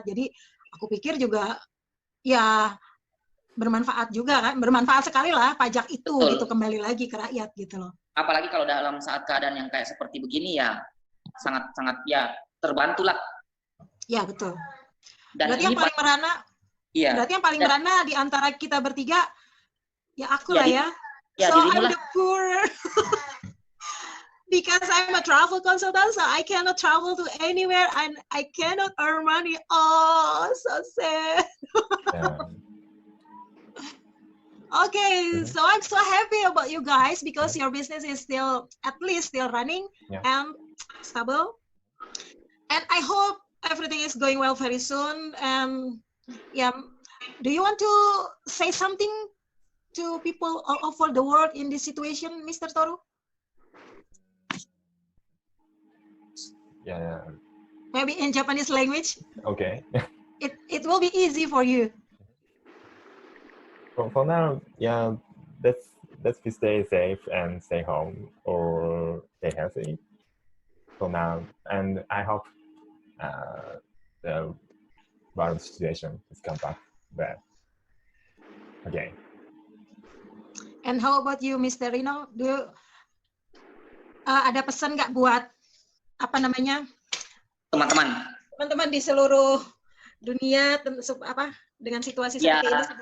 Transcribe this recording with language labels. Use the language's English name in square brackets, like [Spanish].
[Indonesian] Jadi aku pikir juga ya bermanfaat juga kan, bermanfaat sekali lah pajak itu gitu, kembali lagi ke rakyat gitu loh. Apalagi kalau dalam saat keadaan yang kayak seperti begini ya sangat ya terbantulah. Ya, betul. Dan berarti yang paling merana, berarti yang paling merana di antara kita bertiga ya aku lah ya. [English] So I'm the poor. Because I'm a travel consultant, so I cannot travel to anywhere and I cannot earn money. Oh, so sad. Okay, so I'm so happy about you guys because your business is still, at least still running and stable. And I hope everything is going well very soon. And yeah, do you want to say something to people all over the world in this situation, Mr. Toru? Yeah. Maybe in Japanese language. Okay. It will be easy for you. For now, yeah, let's stay safe and stay home or stay healthy for now. And I hope the world situation is come back there again. And how about you, Mr. Rino? [Indonesian] Ada pesan nggak buat teman-teman di seluruh dunia dengan situasi seperti ini?